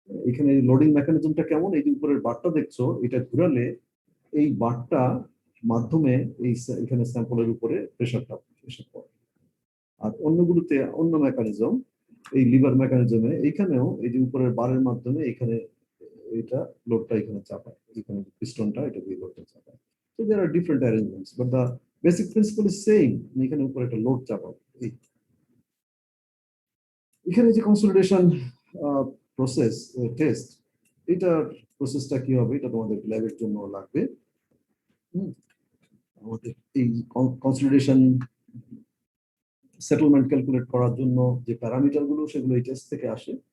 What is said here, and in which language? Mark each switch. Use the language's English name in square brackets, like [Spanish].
[Bangla] এখানে লোডিং মেকানিজমটা কেমন, এই যে উপরের বারটা দেখছো, এটা ঘুরালে এই বারটা মাধ্যমে এখানে স্যাম্পলের উপরে প্রেসার পড়ে। আর অন্যগুলোতে অন্য মেকানিজম, এই লিভার মেকানিজমে এইখানেও এই যে উপরের বারের মাধ্যমে এখানে এটা লোডটা এখানে চাপায়, এখানে পিস্টনটা এটা দিয়ে লোডটা চাপায়। [English] So there are different arrangements, but the basic principle is same. [Bangla] এখানে উপরে একটা লোড চাপাবে। এখানে যে কনসোলিডেশন প্রসেস টেস্ট, এটার প্রসেসটা কি হবে, এটা তোমাদের ল্যাবের জন্য লাগবে। আমাদের এই কনসোলিডেশন সেটেলমেন্ট ক্যালকুলেট করার জন্য যে প্যারামিটার গুলো, সেগুলো এই টেস্ট থেকে আসে।